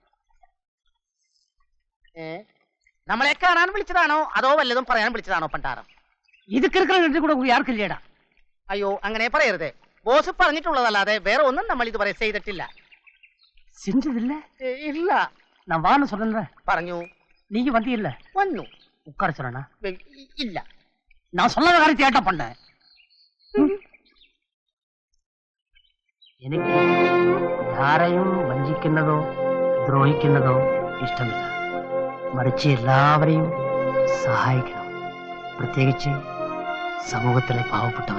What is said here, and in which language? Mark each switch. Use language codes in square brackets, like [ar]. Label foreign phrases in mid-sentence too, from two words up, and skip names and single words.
[ml] നമ്മളെ കാണാൻ വിളിച്ചതാണോ അതോ വല്ലതും പറയാൻ വിളിച്ചതാണോ പണ്ടാരം? ഇത് കൂടെ ആർക്കില്ലേടാ? അയ്യോ അങ്ങനെ പറയരുതേ. ബോസ് പറഞ്ഞിട്ടുള്ളതല്ലാതെ വേറെ ഒന്നും നമ്മൾ ഇതുവരെ ചെയ്തിട്ടില്ല. ഇല്ല. [ta] நான் வான்னு சொன்னேன். [ml] പറഞ്ഞു. [ta] நீ வந்தியில்ல? [ml] വന്നു. [ta] உட்கார சொன்னா? [ml] ഇല്ല. [ta] நான் சொன்னத காரியத்தை ஏட்டா பண்ண? [ml] എനിക്ക് ആരെയും വഞ്ചിക്കുന്നതോ ദ്രോഹിക്കുന്നതോ ഇഷ്ടമില്ല. മറിച്ച് എല്ലാവരെയും സഹായിക്കണം. പ്രത്യേകിച്ച് സമൂഹത്തിലെ പാവപ്പെട്ടവരെ.